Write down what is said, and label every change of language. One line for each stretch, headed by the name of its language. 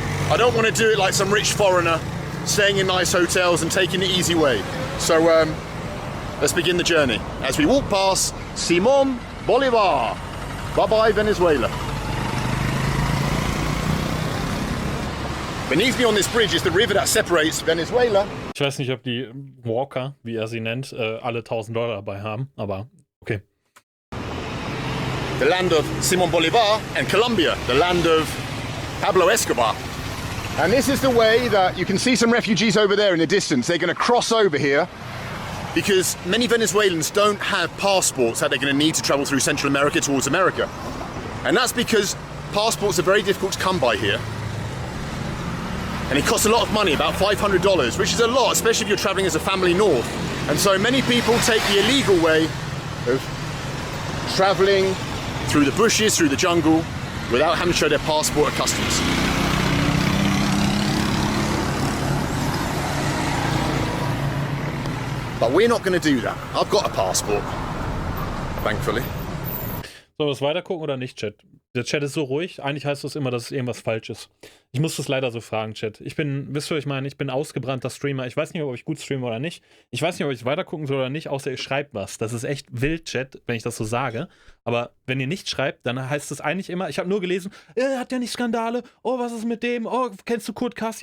English: I don't want to do it like some rich foreigner, staying in nice hotels and taking the easy way. So let's begin the journey as we walk past Simón Bolívar. Bye-bye, Venezuela. Beneath me on this bridge is the river that separates Venezuela.
German: Ich weiß nicht, ob die Walker, wie er sie nennt, alle $1.000 dabei haben, aber okay.
English: The land of Simón Bolívar, and Colombia, the land of Pablo Escobar. And this is the way that you can see some refugees over there in the distance. They're going to cross over here because many Venezuelans don't have passports that they're going to need to travel through Central America towards America. And that's because passports are very difficult to come by here. And it costs a lot of money, about $500, which is a lot, especially if you're traveling as a family north. And so many people take the illegal way of traveling through the bushes, through the jungle, without having to show their passport at customs. But we're not going to do that. I've got a passport, thankfully.
German: Sollen wir es weitergucken oder nicht, Chat? Der Chat ist so ruhig. Eigentlich heißt das immer, dass irgendwas falsch ist. Ich muss das leider so fragen, Chat. Wisst ihr, was ich meine? Ich bin ausgebrannter Streamer. Ich weiß nicht, ob ich gut streame oder nicht. Ich weiß nicht, ob ich weitergucken soll oder nicht, außer ihr schreibt was. Das ist echt wild, Chat, wenn ich das so sage. Aber wenn ihr nicht schreibt, dann heißt es eigentlich immer, ich habe nur gelesen, hat ja nicht Skandale, oh, was ist mit dem, oh, kennst du Kurt Kass?